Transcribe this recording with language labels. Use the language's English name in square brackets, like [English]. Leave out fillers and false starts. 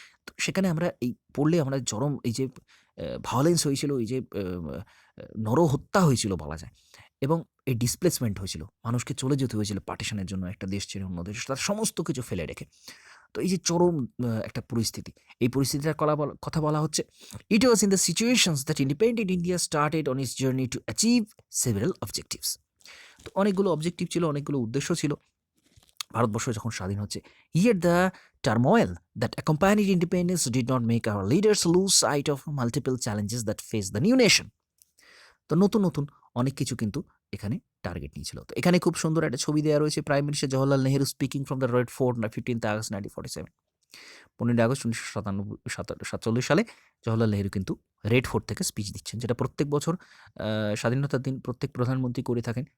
[Bangla] তো সেখানে আমরা এই পড়লে আমরা চরম এই যে ভায়োলেন্স হয়েছিল, এই যে নরহত্যা হয়েছিল বলা যায়, এবং এই ডিসপ্লেসমেন্ট হয়েছিল, মানুষকে চলে যেতে হয়েছিল পার্টিশনের জন্য, একটা দেশ ছেড়ে অন্য দেশ, তার সমস্ত কিছু ফেলে রেখে। তো এই যে চরম একটা পরিস্থিতি, এই পরিস্থিতিটার কথা বলা হচ্ছে। [English] It was in the situations that independent India started on its journey to achieve several objectives. [Bangla] তো অনেকগুলো অবজেক্টিভ ছিল, অনেকগুলো উদ্দেশ্য ছিল ভারতবর্ষ যখন স্বাধীন হচ্ছে। [English] Yet the turmoil that accompanied independence did not make our leaders lose sight of multiple challenges that face the new nation. [Bangla] তো নতুন নতুন অনেক কিছু কিন্তু এখানে টার্গেট নিয়েছিল। তো এখানে খুব সুন্দর একটা ছবি দেওয়া রয়েছে, [English] Prime minister Jawaharlal Nehru speaking from the Red Fort 15 August 1947। [Bangla] 15 August 1947 সালে জওহরলাল নেহরু কিন্তু রেড ফোর্ট থেকে স্পিচ দিচ্ছেন, যেটা প্রত্যেক বছর স্বাধীনতার দিন প্রত্যেক প্রধানমন্ত্রী করে থাকেন।